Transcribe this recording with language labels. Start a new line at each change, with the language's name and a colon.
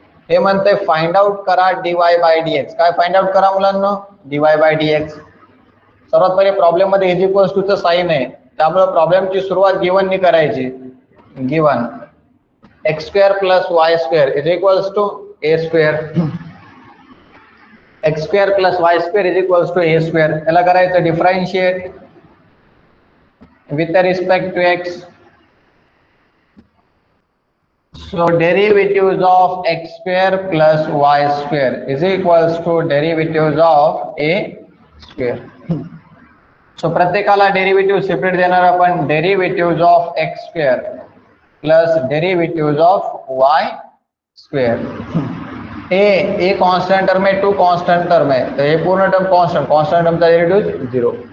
Marathi: हे म्हणते find out करा dy बाय dx. काय फाइंड आउट करा मुलांना? dy bye dx. सर्वात पहिले प्रॉब्लेम मध्ये इज इक्वल्स टू चं साइन आहे, त्यामुळे प्रॉब्लेमची सुरुवात गिवन नी करायची. Given x square plus y square is equals to A square, x square plus y square is equals to A square. याला करायचं differentiate with respect to x.
English: So derivatives of x square plus y square is equals to derivatives of a square.
Marathi: So प्रत्येकाला derivative separate देणार आपण. Derivative of x square plus derivative of y square.
Hindi: A constant term है, to constant term है,
Marathi: तो ये पूर्ण term constant, constant टर्मचा derivative 0.